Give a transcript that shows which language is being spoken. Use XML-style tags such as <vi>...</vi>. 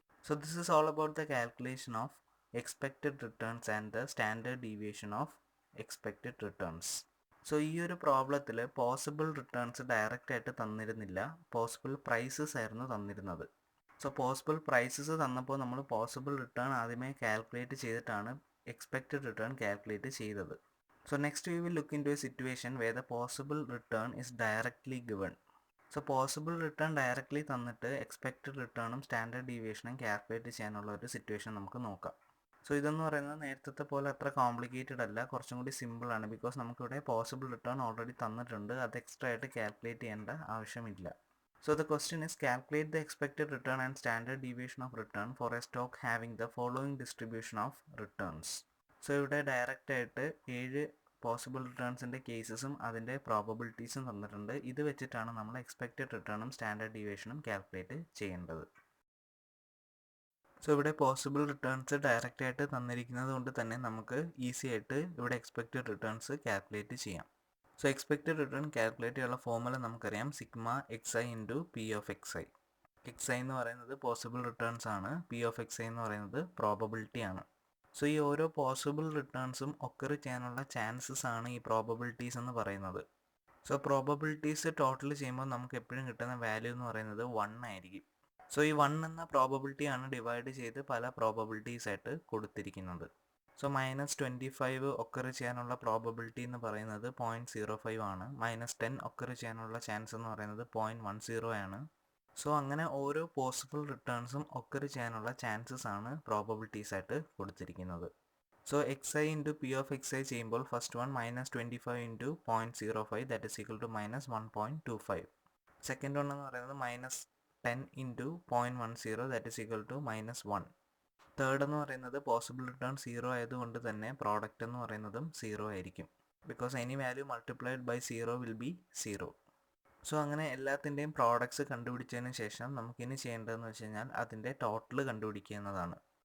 <en>So this is all about the calculation of expected returns and the standard deviation of expected returns.</en> <ml>So ഈ ഒരു പ്രോബ്ലത്തിൽ possible returns direct ആയിട്ട് തന്നിരുന്നില്ല, possible prices ആയിരുന്നു തന്നിരുന്നത്. So possible prices തന്നപ്പോൾ നമ്മൾ possible return ആദ്യമേ calculate ചെയ്തിട്ടാണ് expected return calculate ചെയ്തത്.</ml> <en>So next we will look into a situation where the possible return is directly given. So possible return directly</en> <ml>തന്നിട്ട് expected റിട്ടേണും standard ഡീവിയേഷനും calculate ചെയ്യാനുള്ള ഒരു situation നമുക്ക് നോക്കാം. സോ ഇതെന്ന് പറയുന്നത് നേരത്തെ പോലെ അത്ര കോംപ്ലിക്കേറ്റഡ് അല്ല, കുറച്ചും കൂടി സിമ്പിളാണ്. ബിക്കോസ് നമുക്കിവിടെ പോസിബിൾ റിട്ടേൺ ഓൾറെഡി തന്നിട്ടുണ്ട്, അത് എക്സ്ട്രാ ആയിട്ട് കാൽക്കുലേറ്റ് ചെയ്യേണ്ട ആവശ്യമില്ല.</ml> <en>So the question is calculate the expected return and standard deviation of return for a stock having the following distribution of returns.</en> <ml>So ഇവിടെ ഡയറക്റ്റ് ആയിട്ട് 7 പോസിബിൾ റിട്ടേൺസിൻ്റെ കേസസും അതിൻ്റെ പ്രോബബിലിറ്റീസും തന്നിട്ടുണ്ട്. ഇത് വെച്ചിട്ടാണ് നമ്മൾ എക്സ്പെക്റ്റഡ് റിട്ടേണും സ്റ്റാൻഡേർഡ് ഡീവിയേഷനും കാൽക്കുലേറ്റ് ചെയ്യേണ്ടത്. സോ ഇവിടെ പോസിബിൾ റിട്ടേൺസ് ഡയറക്റ്റ് ആയിട്ട് തന്നിരിക്കുന്നത് കൊണ്ട് തന്നെ നമുക്ക് ഈസി ആയിട്ട് ഇവിടെ എക്സ്പെക്റ്റഡ് റിട്ടേൺസ് കാൽക്കുലേറ്റ് ചെയ്യാം. സോ എക്സ്പെക്റ്റഡ് റിട്ടേൺ കാൽക്കുലേറ്റ് ചെയ്യാനുള്ള ഫോർമുല നമുക്കറിയാം, sigma xi into P of xi. xi എന്ന് പറയുന്നത് പോസിബിൾ റിട്ടേൺസ് ആണ്, പി ഓഫ് xi എന്ന് പറയുന്നത് പ്രോബബിലിറ്റി ആണ്. സോ ഈ ഓരോ പോസിബിൾ റിട്ടേൺസും ഒക്കർ ചെയ്യാനുള്ള ചാൻസസ് ആണ് ഈ പ്രോബബിലിറ്റീസ് എന്ന് പറയുന്നത്. സോ പ്രോബബിലിറ്റീസ് ടോട്ടൽ ചെയ്യുമ്പോൾ നമുക്ക് എപ്പോഴും കിട്ടുന്ന വാല്യൂ എന്ന് പറയുന്നത് 1 ആയിരിക്കും. സോ ഈ 1 എന്ന പ്രോബബിലിറ്റി ആണ് ഡിവൈഡ് ചെയ്ത് പല പ്രോബബിലിറ്റീസ് ആയിട്ട് കൊടുത്തിരിക്കുന്നത്. സോ -25 ഒക്കർ ചെയ്യാനുള്ള പ്രോബബിലിറ്റി എന്ന് പറയുന്നത് 0.05 ആണ്. -10 ഒക്കർ ചെയ്യാനുള്ള ചാൻസ് എന്ന് പറയുന്നത് 0.10 ആണ്. സോ അങ്ങനെ ഓരോ പോസിബിൾ റിട്ടേൺസും ഒക്കർ ചെയ്യാനുള്ള ചാൻസസ് ആണ് പ്രോബബിലിറ്റീസ് ആയിട്ട് കൊടുത്തിരിക്കുന്നത്.</ml> <en>So xi into p of xi ചെയ്യുമ്പോൾ first one minus 25 into 0.05 that is equal to minus 1.25. Second one</en> <ml>എന്ന് പറയുന്നത്</ml> <en>minus 10 into 0.10 that is equal to minus 1.</en> <ml>Third എന്ന് പറയുന്നത് പോസിബിൾ റിട്ടേൺ 0 ആയതുകൊണ്ട് തന്നെ പ്രോഡക്റ്റ് എന്ന് പറയുന്നതും 0 ആയിരിക്കും.</ml> <en>Because any value multiplied by 0 will be 0.</en> <ml>So അങ്ങനെ എല്ലാത്തിൻ്റെയും പ്രോഡക്ട്സ് കണ്ടുപിടിച്ചതിന് ശേഷം നമുക്കിനി ചെയ്യേണ്ടതെന്ന് വെച്ച് കഴിഞ്ഞാൽ അതിൻ്റെ ടോട്ടൽ കണ്ടുപിടിക്കുക എന്നതാണ്.</ml>